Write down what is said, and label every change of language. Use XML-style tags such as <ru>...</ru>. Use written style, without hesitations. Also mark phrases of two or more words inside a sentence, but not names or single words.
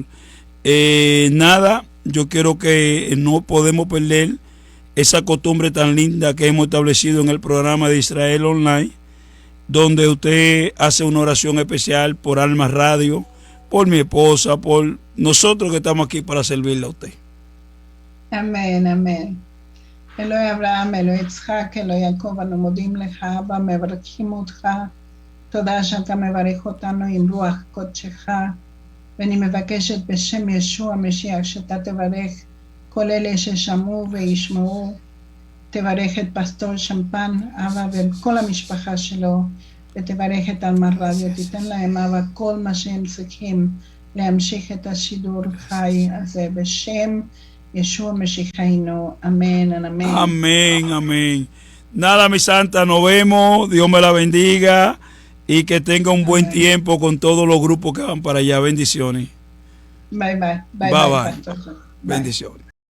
<es>Nada, yo quiero que no podemos perder esa costumbre tan linda que hemos establecido en el programa de Israel Online, donde usted hace una oración especial por Alma Radio, por mi esposa, por nosotros que estamos aquí para servirle a usted. Amén, amén.</es> <he>אלוהי אברהם אלוהי יצחק אלוהי יעקב, אנו מודים לך, אבא, מברכים אותך. תודה שאתה מברך אותנו עם רוח קודשך. ואני מבקשת בשם ישוע המשיח שאתה תברך כל אלה ששמעו וישמעו. תברך את פסטור שמפן, אבא, וכל המשפחה שלו, ותברך את אלמה רדיו. תיתן להם, אבא, כל מה שהם צריכים להמשיך את השידור חי הזה בשם ישוע משיחנו.</he> <es>Amén, amén. Amén, amén. Nada, mi santa, nos vemos. Dios me la bendiga y que tenga un buen tiempo con todos los grupos que van para allá. Bendiciones. Bye. Bye. Bendiciones.</es>